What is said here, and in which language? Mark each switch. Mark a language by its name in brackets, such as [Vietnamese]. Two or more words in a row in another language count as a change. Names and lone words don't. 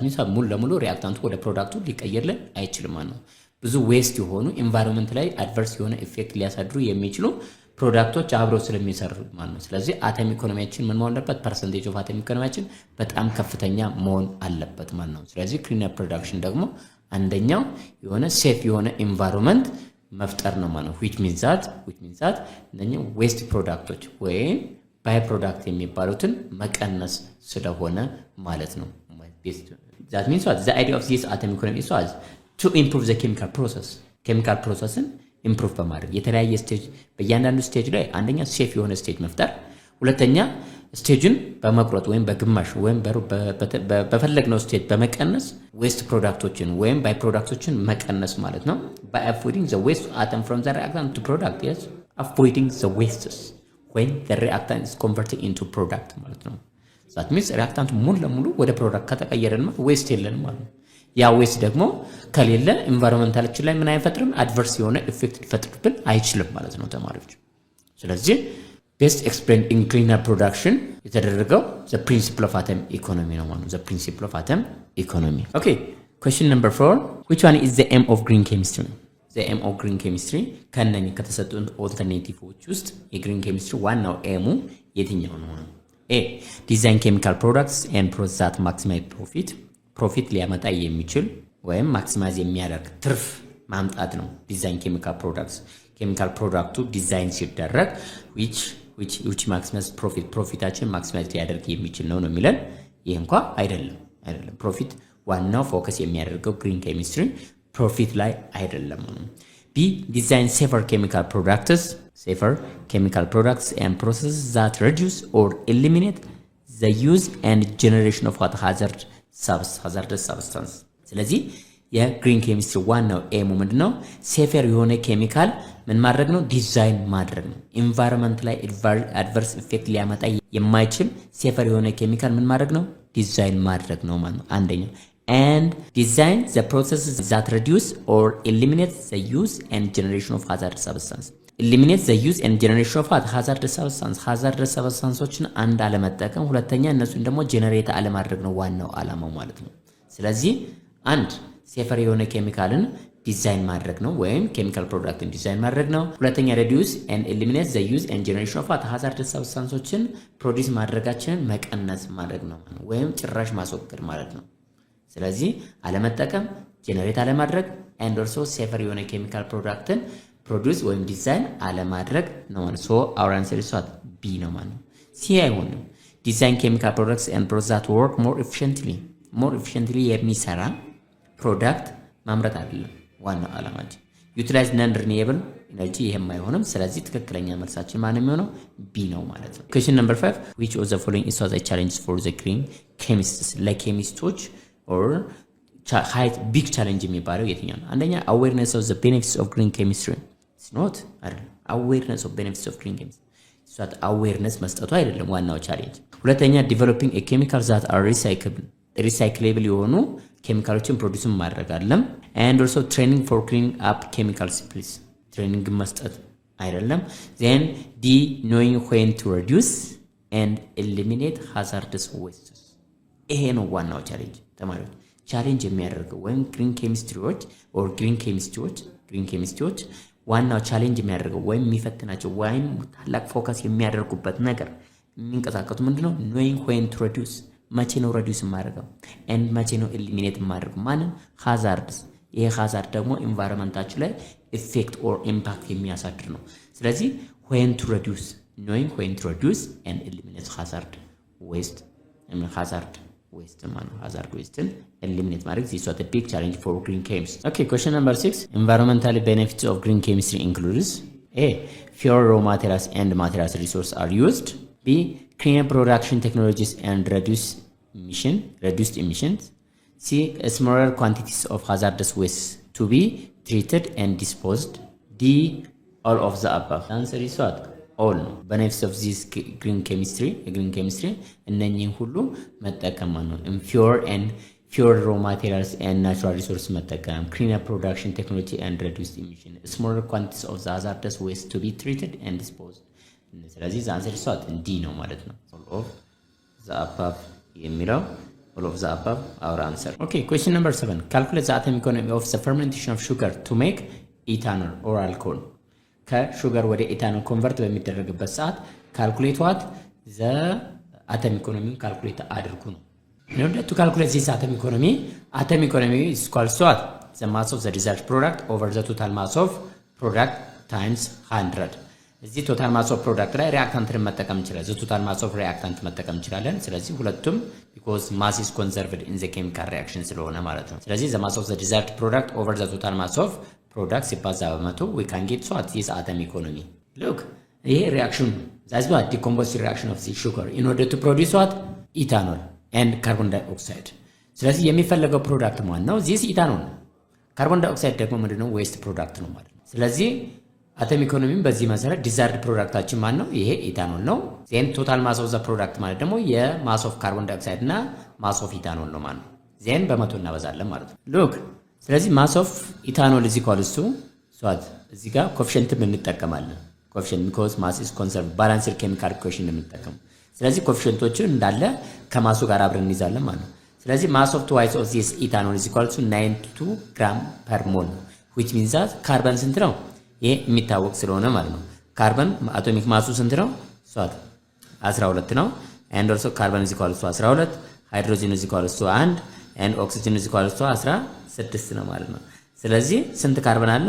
[Amharic] ሚንስ ሙሉ ለሙሉ ሪአክታንቱ ወደ ፕሮዳክቱ ሊቀየርልን አይችልም ማለት ነው ብዙ ዌስት የሆኑ ኢንቫይሮንመንት ላይ አድቨርስ የሆነ ኢፌክት ሊያሳድሩ የሚችሉ ፕሮዳክቶች አብረው ስለሚሰሩ ማለት ነው ስለዚህ አተም ኢኮኖሚያችን ምን መሆን አለበት [English] percentage of atom [Amharic] ኢኮኖሚያችን በጣም ከፍተኛ መሆን አለበት ማለት ነው ስለዚህ [English] cleaner production [Amharic] ደግሞ አንደኛው የሆነ ሴፍ የሆነ ኢንቫይሮንመንት መፍጠር ነው ማለት ነው [English] which means that [Amharic] እነኛ ዌስት ፕሮዳክቶች ወይ [English] by product [Amharic] የሚባሉትን መቀነስ ስለሆነ ማለት ነው [English] that means what the idea of this atom economy is what to improve the chemical processን [Amharic] ኢምፕሩቭ በማድረግ የተለያየ ስቴጅ በእያንዳንዱ ስቴጅ ላይ አንደኛ ሴፍ የሆነ ስቴጅ መፍጠር ሁለተኛ ስቴጅን በመቁረጥ ወይም በግማሽ ወይም በፈለግነው ስቴጅ በመቀነስ ዌስት ፕሮዳክቶችን ወይም ባይ ፕሮዳክቶችን መቀነስ ማለት ነው [English] by avoiding the waste atom from the reactant to product yes avoiding the wastes when the reactant is converted into product [Amharic] ማለት ነው [English] that means reactant [Amharic] ሙሉ ለሙሉ ወደ ፕሮዳክት ከተቀየረና ዌስት የለንም ማለት ነው ያ ዌስት ደግሞ ከሌለ ኢንቫይሮንመንታችን ላይ ምን አይፈጥርም አድቨርስ የሆነ ኢፌክት ሊፈጥርብን አይችልም ማለት ነው ተማሪዎች ስለዚህ [English] best explained in cleaner production [Amharic] የተደረገው [English] the principle of atom economy [Amharic] ነው ማለት [English] ነው the principle of atom economy okay question number 4 which one is the aim of green chemistry the aim of green chemistry ከነኚህ [Amharic] ከተሰጡን ኦልተርኔቲቮች ውስጥ የግሪን ኬሚስትሪ ዋናው ኤሙ የትኛው ነው [English] a design chemical products and process that maximize profit [Amharic] ሊያመጣ የሚችል ወይም ማክሲማይዝ የሚያደርግ ትርፍ ማምጣት ነው። [English] design chemical [Amharic] ፕሮዳክቱ ዲዛይን ሲደረግ [English] which maximize [Amharic] ፕሮፊታችን ማክሲማይዝ ሊያደርግ የሚችል ነው የሚለን። ይህ እንኳ አይደለም ፕሮፊት ዋናው ፎከስ የሚያደርገው [English] green chemistry [Amharic] ፕሮፊት ላይ አይደለም። [English] B design safer chemical products and processes that reduce or eliminate the use and generation of hazardous substance። [Amharic] ስለዚህ የግሪን ኬሚስትሪ ዋናው ኤሙ ምንድነው? ሴፈር የሆነ ኬሚካል ምን ማድረግ ነው? ዲዛይን ማድረግ ነው። ኢንቫይሮንመንት ላይ [English] adverse effect [Amharic] ሊያመጣ የማይችል ሴፈር የሆነ ኬሚካል ምን ማድረግ ነው? ዲዛይን ማድረግ ነው ማለት ነው። አንደኛው [English] and design the processes that reduce or eliminate the use and generation of hazardous substance። eliminate the use and generation of hazardous substanceዎችን [Amharic] አንድ አለመጠቀም፣ ሁለተኛ እነሱን ደግሞ ጄነሬት አለማድረግ ነው ዋናው አላማው ማለት ነው። ስለዚህ አንድ ሴፈር የሆነ ኬሚካልን ዲዛይን ማድረግ ነው ወይም ኬሚካል ፕሮዳክትን ዲዛይን ማድረግ ነው። ሁለተኛ [English] reduce and eliminate the use and generation of hazardous substanceዎችን [Amharic] ፕሮዲዩስ ማድረጋችንን መቀነስ ማድረግ ነው ወይም ጭራሽ ማስወገድ ማለት ነው። ስለዚህ አለመጠቀም፣ ጄነሬት አለማድረግ [English] and also [Amharic] ሴፈር የሆነ ኬሚካል ፕሮዳክትን ፕሮዲዩስ ወይም ዲዛይን አለማድረግ ነው ማለት ነው። [English] our answer is what? [Amharic] B ነው ማለት ነው። C አይሆንም። [English] design chemical products and processes that work more efficiently [Amharic] የሚሰራ ፕሮዳክት ማምረት አይደለም ዋናው ዓላማችን። ዩቲላይዝ ነን [English] renewable energy [Amharic] ይሄም አይሆንም። ስለዚህ ትክክለኛ መልሳችን ማን የሚሆነው ቢ ነው ማለት ነው። [English] question number 5 which of the following is a challenge for the green chemists? [Amharic] ለኬሚስቶች [English] or big challenge [Amharic] የሚባለው የትኛው ነው? [English] አንደኛ awareness of the benefits of green chemistry. it's not አይደለም። awareness of benefits of green chemistry ሷት awareness [Amharic] መስጠቱ አይደለም ዋናው ቻሌንጅ። ሁለተኛ [English] developing a chemical that are recyclable [Amharic] የሆኑ ኬሚካሎችን ፕሮዲዩስ ማድረግ አይደለም። [English] and also training for cleaning up chemical spills [Amharic] ትሬኒንግ መስጠት አይደለም። [English] then D knowing when to reduce and eliminate hazardous wastes [Amharic] ይሄ ነው ዋናው ቻሌንጅ። ተማሪዎች ቻሌንጅ የሚያደርገው ወይም ግሪን ኬሚስትሪዎች ዋናው ቻሌንጅ የሚያደርገው ወይም የሚፈትናቸው ወይም ታላቅ ፎከስ የሚያደርጉበት ነገር የሚንቀሳቀሱ ምንድነው? [English] knowing when to reduce [Amharic] መቼ ነው reduce ማድረገው and መቼ ነው eliminate ማድረገው ማንን? [English] hazards። ይሄ hazard [Amharic] ደግሞ ኢንቫይሮንመንታችን ላይ ኢፌክት ኦር ኢምፓክት የሚያሳድር ነው። ስለዚህ [English] when to reduce knowing when to reduce and eliminate hazard waste hazard waste eliminate ማድረግ this is a big challenge for green chemistry. Okay, question number 6 environmental benefits of green chemistry includes A fewer raw materials and materials resources are used. B cleaner production technologies and reduced emissions. C smaller quantities of hazardous waste to be treated and disposed. D all of the above. The answer is what? all ነው። benefits of this green chemistry [Amharic] እነኚህን ሁሉ መጠቀም ነው። [English] fewer raw materials and natural resources መጠቀም፣ cleaner production technology and reduced emission, smaller quantities of the hazardous waste to be treated and disposed. ስለዚህ the answer is what? D [Amharic] ነው ማለት ነው። [English] all of the above የሚለው all of the above our answer. Okay, question number 7 calculate the atomic economy of the fermentation of sugar to make ethanol or alcohol. [Amharic] ከሹገር ወደ ኢታኖል ኮንቨርት በሚደረግበት ሰዓት [English] calculate what the atom economy calculate [Amharic] አድርጉ ነው። [English] in order to calculate this atom economy is equal to what? the mass of the result product over the total mass of product times 100. [Amharic] እዚህ [English] total mass of product [Amharic] ላይ ሪአክታንትን መጠቀም እንችላለን። [English] total mass of reactant [Amharic] መጠቀም እንችላለን። ስለዚህ ሁለቱም [English] because mass is conserved in the chemical reaction [Amharic] ስለሆነ ማለት ነው። ስለዚህ [English] the mass of the result product over the total mass of product [Amharic] ሲባዛ በመቶ [English] we can get what this atom economy. look ይሄ ሪአክሽን that's what decomposition reaction of the sugar in order to produce what ethanol and carbon dioxide. [Amharic] ስለዚህ የሚፈለገው ፕሮዳክት ማን ነው? [English] this ethanol [Amharic] ነው። [English] carbon dioxide [Amharic] ደግሞ ምንድነው? [English] waste product [Amharic] ነው ማለት ነው። ስለዚህ አተም ኢኮኖሚም በዚህ መሰረት ዲዛይርድ ፕሮዳክታችን ማን ነው? ይሄ ኢታኖል ነው። [English] then total mass of the product [Amharic] ማለት ደግሞ የማስ [English] of carbon dioxide [Amharic] እና [English] mass of ethanol [Amharic] ነው ማለት ነው። ዜን በመቶ እናበዛለን ማለት ነው። ሉክ ስለዚህ [English] mass of ethanol [Amharic] እዚህ ኳልሱ ሷት እዚህ ጋር ኮኤፊሺየንትም እንጠቀማለን። ኮኤፊሺየንት [English] because mass is conserved balanced chemical equation [Amharic] እንጠቀም። ስለዚህ ኮኤፊሺየንቶችን እንዳለ ከማሱ ጋር አብረን እንይዛለን ማለት ነው። ስለዚህ [English] mass of twice of this ethanol is equal to 92 gram per mole which means that [Amharic] ካርበን ስንት ነው? ይሄ የሚታወቅ ስለሆነ ማለት ነው። ካርበን አቶሚክ ማሱ ስንት ነው? ሷት 12 ነው። [English] and also carbon is equal to 12 hydrogen is equal to 1 and oxygen is equal to 16 [Amharic] ነው ማለት ነው። ስለዚህ ስንት ካርበን አለን?